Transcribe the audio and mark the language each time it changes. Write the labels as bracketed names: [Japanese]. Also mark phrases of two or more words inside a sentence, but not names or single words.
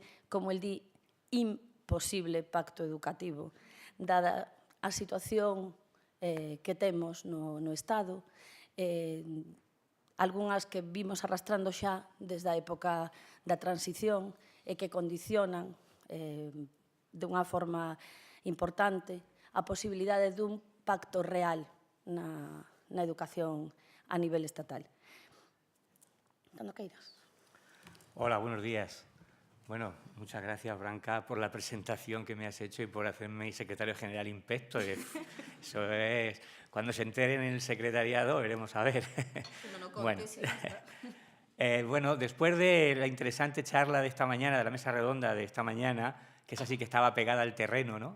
[Galician] como el di, imposible pacto educativo, dada a situación que temos no Estado, algunhas que vimos arrastrando xa desde a época da transición e que condicionan dunha forma importante a posibilidade dun pacto real na educación a nivel estatal. Cando queiras. [Spanish] Hola, buenos días. Bueno, muchas gracias, Branca, por la presentación que me has hecho y por hacerme secretario general inspecto. Eso es... Cuando se enteren en el secretariado, veremos a ver. Bueno, después de la interesante charla de esta mañana, de la mesa redonda de esta mañana, que es así que estaba pegada al terreno, ¿no?